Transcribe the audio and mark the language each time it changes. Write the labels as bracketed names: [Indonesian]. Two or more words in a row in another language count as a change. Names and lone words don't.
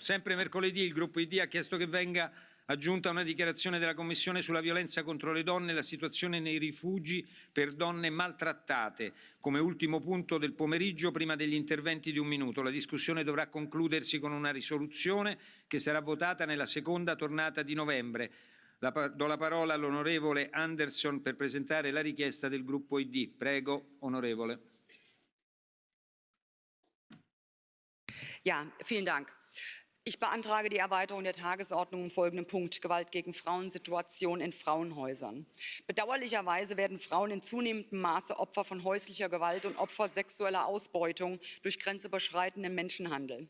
[Italian] Sempre mercoledì il gruppo ID ha chiesto che venga aggiunta una dichiarazione della Commissione sulla violenza contro le donne e la situazione nei rifugi per donne maltrattate, come ultimo punto del pomeriggio prima degli interventi di un minuto. La discussione dovrà concludersi con una risoluzione che sarà votata nella seconda tornata di novembre. Do la parola all'onorevole Anderson per presentare la richiesta del gruppo ID. Prego, onorevole. [German] Ja, vielen Dank. Ich beantrage die Erweiterung der Tagesordnung im folgenden Punkt: Gewalt gegen Frauen, Situation in Frauenhäusern. Bedauerlicherweise werden Frauen in zunehmendem Maße Opfer von häuslicher Gewalt und Opfer sexueller Ausbeutung durch grenzüberschreitenden Menschenhandel.